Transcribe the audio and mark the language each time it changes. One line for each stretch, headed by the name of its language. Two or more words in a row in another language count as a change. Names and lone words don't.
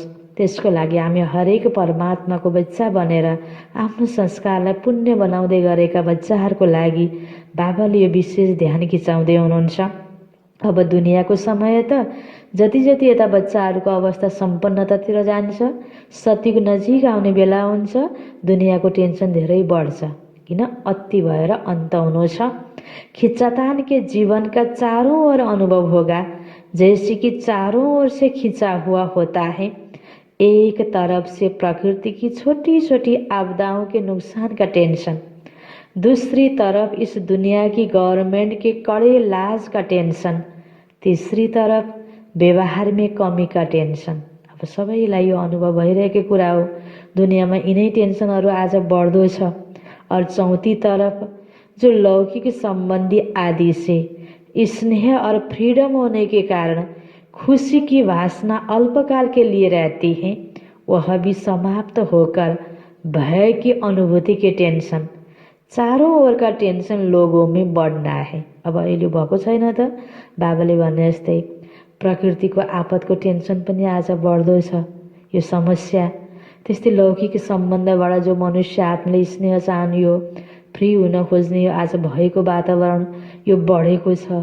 Nepali: त्यसको लागि हामी हरेक परमात्माको बच्चा बनेर आफ्नो संस्कारलाई पुण्य बनाउँदै गरेका बच्चाहरूको लागि बाबाले यो विशेष ध्यान खिचाउँदै हुनुहुन्छ। अब दुनियाँको समय त जति जति यता बच्चाहरूको अवस्था सम्पन्नतातिर जान्छ, सतयुग नजिक आउने बेला हुन्छ, दुनियाँको टेन्सन धेरै बढ्छ, किन अति भएर अन्त हुनु छ।
Hindi: खिंचातान के जीवन का चारों ओर अनुभव होगा, जैसे कि चारों ओर से खिंचा हुआ होता है। एक तरफ से प्रकृति की छोटी छोटी आपदाओं के नुकसान का टेंशन, दूसरी तरफ इस दुनिया की गवर्नमेंट के कड़े लाज का टेंशन, तीसरी तरफ व्यवहार में कमी का टेंशन।
Nepali: अब सबैलाई यो अनुभव भइरहेको कुरा हो, दुनियाँमा यिनै टेन्सनहरू आज बढ्दो छ।
Hindi: और चौथी तरफ जो लौकिक संबंधी आदि से स्नेह और फ्रीडम होने के कारण खुशी की वासना अल्पकाल के लिए रहती है, वह भी समाप्त होकर भय की अनुभूति के टेंशन, चारों ओर का टेंशन लोगों में बढ़ना है।
Nepali: अब अहिले भएको छैन त, बाबाले भने जस्तै प्रकृतिको आपदको टेन्सन पनि आज बढ्दो छ। यो समस्या त्यस्तै लौकिक सम्बन्धबाट जो मनुष्य आत्माले स्नेह चाहने हो, फ्री हुन खोज्ने हो, आज भएको वातावरण यो बढेको छ।